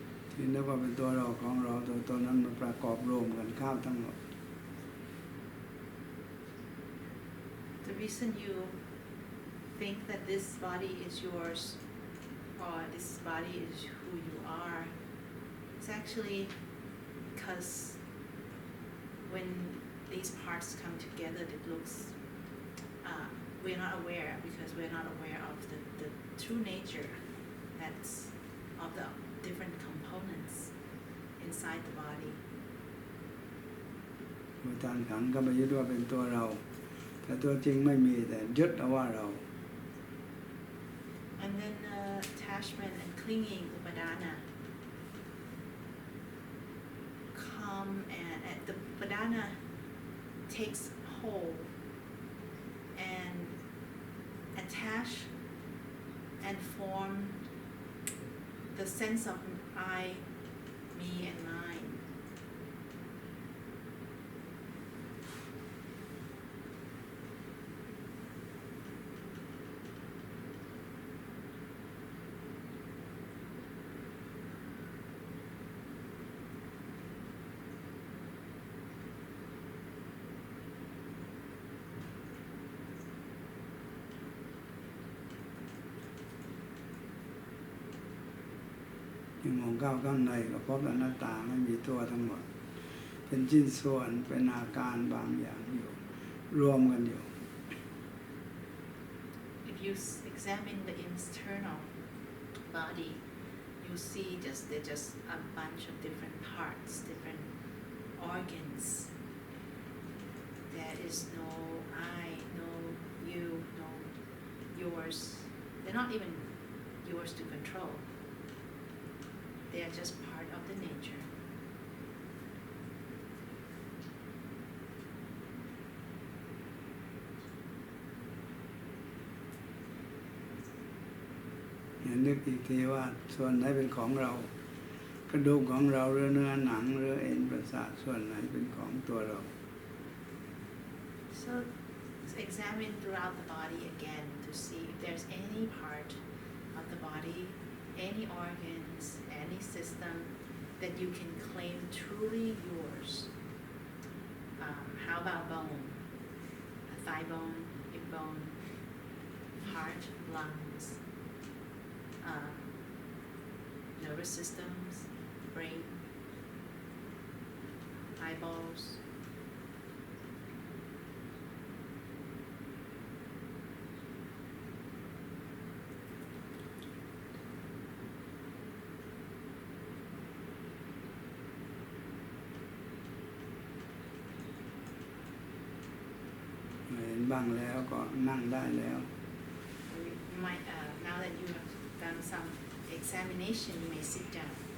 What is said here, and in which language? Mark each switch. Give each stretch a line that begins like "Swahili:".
Thai: ที่นึกว่าเป็นตัวเราของเราตัวตนนั้นมันประกอบรวมกันข้ามทั้งหมด
English: The reason you think that this body is yours or this body is who you are, it's actually because when these parts come together, it looks, we're not aware because we're not aware of the true nature that's of the different components inside the body.
Thai: อุทานขันธ์ก็ไปยึดว่าเป็นตัวเรา แต่ตัวจริงไม่มีแต่ยึดเอาว่าเรา
English: And then attachment and clinging, upadana, come and the upadana takes hold and attach and form the sense of I, me, and mine.
Thai: ยิ่งมองเข้าข้างในก็พบอนัตตาไม่มีตัวทั้งหมด เป็นชิ้นส่วนเป็นอาการบางอย่างอยู่รวมกันอยู่
English: If you examine the external body, you see they're just a bunch of different parts, different organs. There is no I, no you, no yours. They're not even yours to control. They are just part of the nature.
Thai: นึกอีกทีว่าส่วนไหนเป็นของเรา กระดูกของเราหรือเนื้อหนังหรือเอ็นประสาทส่วนไหนเป็นของตัวเรา
English: So examine throughout the body again to see if there's any part of the body, any organs, any system that you can claim truly yours. How about bone? A thigh bone, hip bone, heart, lungs, nervous systems, brain, eyeballs.
Thai: Bang แล้วก็นั่งได้แล้ว
English: You might, now that you have done some examination, you may sit down.